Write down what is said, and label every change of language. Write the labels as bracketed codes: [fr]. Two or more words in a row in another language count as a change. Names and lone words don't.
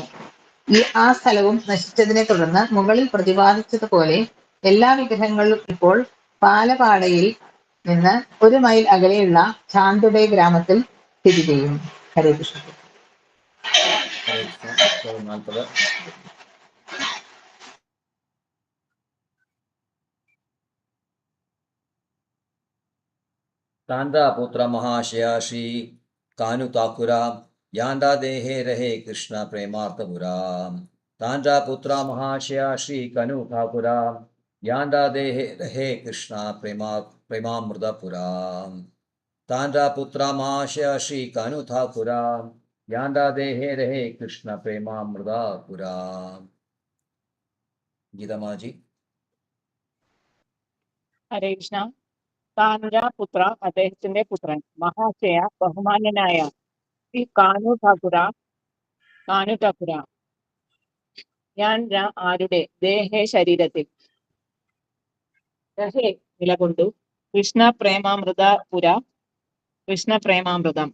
[ml] ആ സ്ഥലവും നശിച്ചതിനെ തുടർന്ന് മുകളിൽ പ്രതിപാദിച്ചതുപോലെ എല്ലാ വിഗ്രഹങ്ങളും ഇപ്പോൾ പാലപ്പാടയിൽ നിന്ന് 1 മൈൽ അകലെയുള്ള ചാന്തുഡെ ഗ്രാമത്തിൽ സ്ഥിതി ചെയ്യുന്നു. ഹരേ കൃഷ്ണ. ഹരേ കൃഷ്ണ. 40. [bn] তাঁর পুত্র মহাশয় শ্রী কানু ঠাকুর যাঁর দেহে রহে কৃষ্ণ প্রেমার্থপুর. তাঁর পুত্র মহাশয় শ্রী কনু ঠাকুর যাঁর দেহে রহে কৃষ্ণ প্রেমামৃতপুর. তাঁর পুত্র মহাশয় শ্রী কানু ঠাকুর যাঁর দেহে রহে কৃষ্ণ প্রেমামৃতপুর. गीतमाजी. [ml] ഹരേ കൃഷ്ണ. [bn] তাঁর পুত্র [ml] അദ്ദേഹത്തിന്റെ പുത്രൻ മഹാശയ ബഹുമാന്യനായ ശ്രീ കാനു ഠാക്കുര ഞാൻ ആരുടെ ദേഹേ ശരീരത്തിൽ രഹേ നിലകൊണ്ടു കൃഷ്ണ പ്രേമാമൃതം.